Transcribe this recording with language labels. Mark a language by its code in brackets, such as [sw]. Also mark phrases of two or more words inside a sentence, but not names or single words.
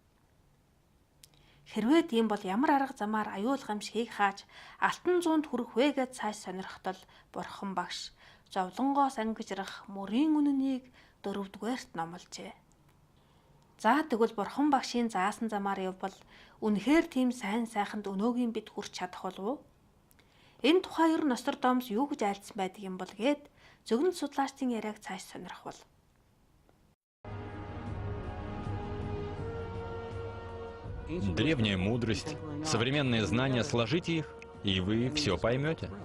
[mn] Хэрвээ тийм бол ямар арга замаар аюул гамшигыг хааж алтан зуунд хүрэх вэ гэж цааш сонирхтол Бурхан багш зовлонгоос ангижрах мөрийн үнэнийг 4-р номложээ. За тэгвэл Бурхан багшийн заасан замаар явбал үнэхээр тийм сайн сайханд өнөөгийн бид хүрч чадах болов уу? Энэ тухай ер нь Нострадамус юу гэж айлдсан байдаг юм бол гээд зөгнөд судлаачдын яриаг цааш сонирхвол [ru] Древняя мудрость, современные знания, сложите их, и вы все поймете.